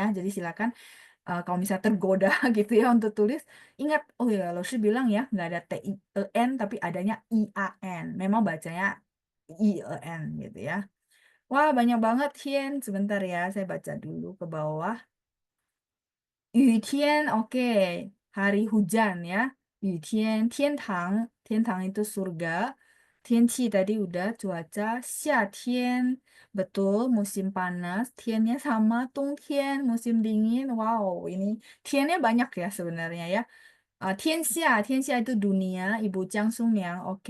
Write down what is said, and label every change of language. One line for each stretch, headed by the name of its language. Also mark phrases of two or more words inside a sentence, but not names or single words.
Indonesian: Jadi silakan kalau misalnya tergoda gitu ya untuk tulis, ingat, oh ya, Loshi bilang ya, nggak ada TIEN, tapi adanya IAN. Memang bacanya IEN gitu ya. Wah, banyak banget Tien. Sebentar ya, saya baca dulu ke bawah.
Chinese: 雨天,
Indonesian: oke. Hari hujan ya.
Chinese: 雨天, 天堂
Indonesian: itu surga. 天气 tadi udah cuaca.
Chinese: 夏天,
Indonesian: betul musim panas. Tiennya sama.
Chinese: 冬天,
Indonesian: musim dingin. Wow, ini tiennya banyak ya sebenarnya ya. 天下 itu dunia. Ibu Jiang Sungyang, oke.